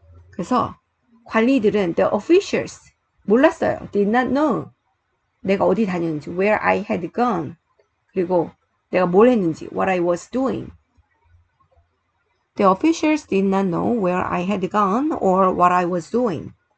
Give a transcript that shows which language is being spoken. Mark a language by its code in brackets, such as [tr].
[ko] 그래서 관리들은 [en] the officials [ko] 몰랐어요. [en] did not know. [ko] 내가 어디 다녔는지, [en] where I had gone. [ko] 그리고 내가 뭘 했는지, [en] what I was doing. The officials did not know where I had gone or what I was doing.